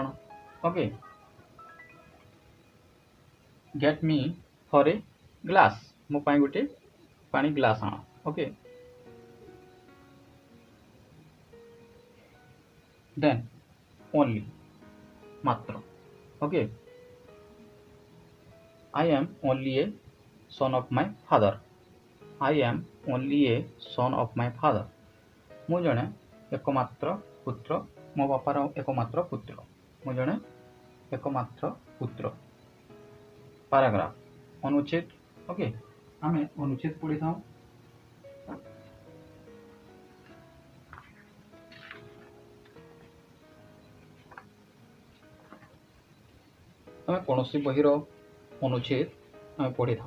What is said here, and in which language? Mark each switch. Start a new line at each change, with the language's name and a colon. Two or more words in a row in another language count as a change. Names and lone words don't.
English: okay, get me for a glass,
Odia: ମୋ ପାଇଁ ଗୋଟେ ପାଣି ଗ୍ଲାସ୍ ଆଣ।
English: okay, then only, ମାତ୍ର। ଓକେ, I am only a son of my father, I am only a son of my father।
Odia: ମୁଁ ଜଣେ ଏକମାତ୍ର ପୁତ୍ର, ମୋ ବାପାର ଏକମାତ୍ର ପୁତ୍ର, ମୁଁ ଜଣେ ଏକମାତ୍ର ପୁତ୍ର। ପାରାଗ୍ରାଫ, ଅନୁଚ୍ଛେଦ। ଓକେ, ଆମେ ଅନୁଚ୍ଛେଦ ପଢ଼ିଥାଉ। ଆମେ କୌଣସି ବହିର ଅନୁଚ୍ଛେଦ ଆମେ ପଢ଼ିଥାଉ।